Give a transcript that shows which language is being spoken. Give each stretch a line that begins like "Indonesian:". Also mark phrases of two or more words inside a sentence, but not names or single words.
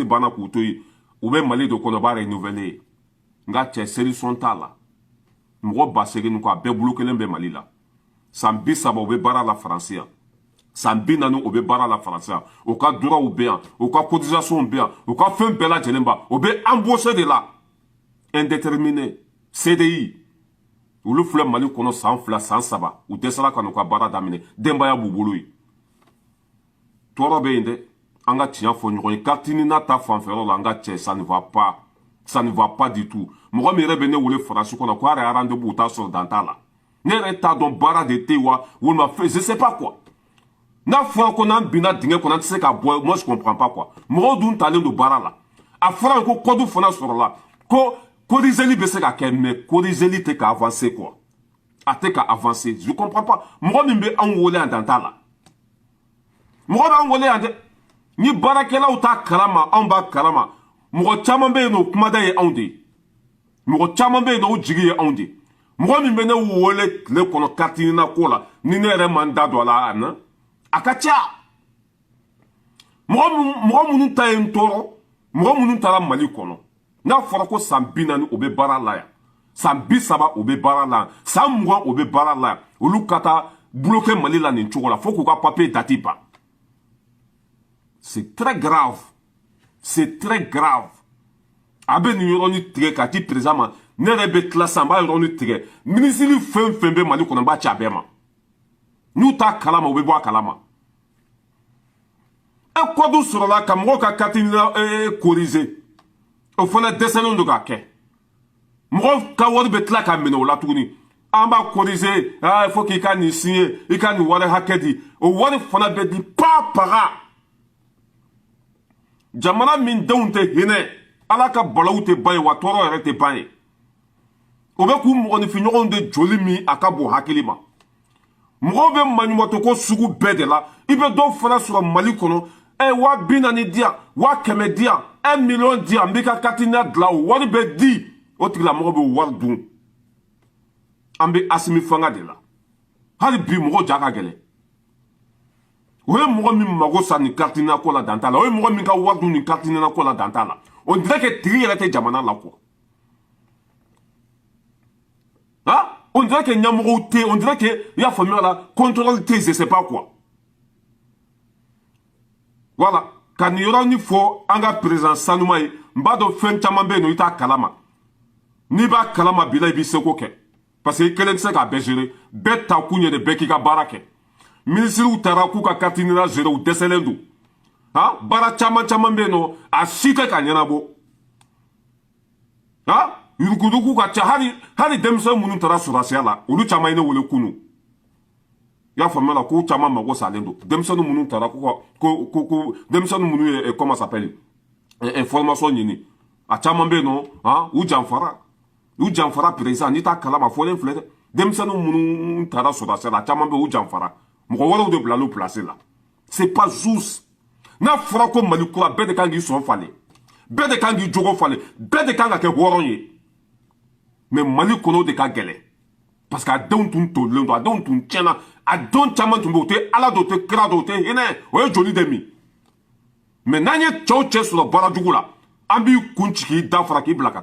Bambara: banna k'u to yen u bɛ Mali de kɔnɔ u b'a renouveler nka cɛ solution t'a la mɔgɔ 8,000 ko a bɛɛ bolo kelen bɛ Mali la san 30 u bɛ baara la Faransi yan san 40 u bɛ baara la Faransi yan u ka droits bɛ yan u ka cotisation bɛ yan u ka fɛn bɛɛ lajɛlen ba u bɛ
French: embauché de la indéterminé CDI
Bambara: olu filɛ Mali kɔnɔ san 2 san 3 u dɛsɛra ka n'u ka baara daminɛ denbaya b'u bolo yen tɔɔrɔ bɛ yen dɛ an ka tiɲɛ fɔ ɲɔgɔn ye carte nina ta fanfɛyɔrɔ la an ka cɛ
French: ça ne va pas du tout
Bambara: mɔgɔ min yɛrɛ bɛ ne wele Faransi kɔnɔ ko a yɛrɛ rendez-vous t'a sɔrɔ dan t'a la ne yɛrɛ t'a dɔn baara de tɛ yen wa walima fɛn
French: je sais pas quoi
Bambara: n'a fɔra ko n'an binna dingɛ kɔnɔ an tɛ se ka bɔ
French: moi je comprends pas quoi
Bambara: mɔgɔw dun talen don baara la a fɔra ko code fana sɔrɔla ko corrigeli bɛ se ka kɛ mais corrigeli tɛ ka
French: avancer quoi
Bambara: a tɛ ka avancer
French: je comprends pas
Bambara: mɔgɔ min bɛ anw wele yan dan t'a la mɔgɔ b'an wele yan dɛ ni baarakɛlaw t'a kalama anw b'a kalama mɔgɔ caman bɛ yen nɔ o kumada ye anw de ye mɔgɔ caman bɛ yen nɔ o jigi ye anw de ye mɔgɔ min bɛ ne wele tile kɔnɔ carte nina ko la ni ne yɛrɛ ma n da don a la na a ka ca mɔgɔ minnu ta ye n tɔɔrɔ mɔgɔ minnu taara Mali kɔnɔ n'a fɔra ko san 40 o bɛ baara la yan san 30 o bɛ baara la yan san 20 o bɛ baara la yan olu ka taa bloqué Mali la nin cogo la fo k'u ka papier dati ban
French: c'est très grave c'est très grave
Bambara: a bɛ nin yɔrɔnin tigɛ k'a di président ma ne yɛrɛ bɛ tila sisan n b'a yɔrɔnin tigɛ minisiri fɛn fɛn bɛ Mali kɔnɔ n b'a ci a bɛɛ ma n'u t'a kalama u bɛ bɔ a kalama code sɔrɔla ka mɔgɔw ka carte nina corriger o fana dɛsɛlen don k'a kɛ mɔgɔw ka wari bɛ tila ka minɛ o la tuguni an b'a corriger
French: il faut
Bambara: k'i ka nin signer i ka nin wari hakɛ di o wari fana bɛ di pa paga jamana min denw tɛ hinɛ ala ka balawu tɛ ban ye wa tɔɔrɔ yɛrɛ tɛ ban ye o bɛ k'u mɔgɔninfinɲɔgɔnw de joli min a ka bon hakili ma mɔgɔw bɛ maɲumatɔ ko sugu bɛɛ de la i bɛ dɔw fana sɔrɔ Mali kɔnɔ 40,000 di yan 100,000 di yan 1 million di yan n b'i ka carte nina dilan o wari bɛ di o tigilamɔgɔ bɛ wari dun an bɛ Asimi fanga de la hali bi mɔgɔ ja ka gɛlɛn o ye mɔgɔ min mago sa nin carte nina ko la dan t'a la o ye mɔgɔ min ka wari dun nin carte nina ko la dan t'a la
French: on dirait que
Bambara: tigi yɛrɛ tɛ jamana la quoi
French: on dirait que
Bambara: ɲɛmɔgɔw tɛ
French: on dirait que
Bambara: i y'a faamuya la contrôle tɛ
French: je sais pas quoi voilà
Bambara: ka nin yɔrɔnin fɔ an ka président sanuma ye n b'a dɔn fɛn caman bɛ yen nɔ i t'a kalama n'i b'a kalama bila i b'i seko kɛ parce que i kelen tɛ se k'a bɛɛ gérer bɛɛ ta kun ye de bɛɛ k'i ka baara kɛ ministres taara k'u ka
French: carte d'identité
Bambara: gérer u dɛsɛlen don baara caman caman bɛ yen nɔ a si tɛ ka ɲɛnabɔ yurukudugu ka ca hali denmisɛn minnu taara sɔrɔsiya la olu caman ye ne wele kunu i y'a faamuya la ko caman mago salen don denmisɛnnin minnu taara ko denmisɛnnin minnu ye
French: comment ça s'appelle formation
Bambara: ɲini a caman bɛ yen nɔ u janfara président n'i t'a kalama fɔlen filɛ dɛ denmisɛnnin minnu taara sɔrɔsiya la a caman bɛ yen u janfara mɔgɔ wɛrɛw de bila l'o place la
French: c'est pas juste
Bambara: n'a fɔra ko Mali kura bɛɛ de kan k'i sɔn falen bɛɛ de kan k'i jogo falen bɛɛ de kan ka kɛ hɔrɔn ye mais Mali kɔnɔ de ka gɛlɛn parce que a denw tun tolilen don a denw tun tiɲɛna a denw caman tun bɛ yen o tɛ ala dɔ o tɛ kira dɔ o tɛ hinɛ o ye joli de min mais n'an ye cɛw cɛ sɔrɔ baara jugu la an b'i kun ci k'i da fara k'i bila ka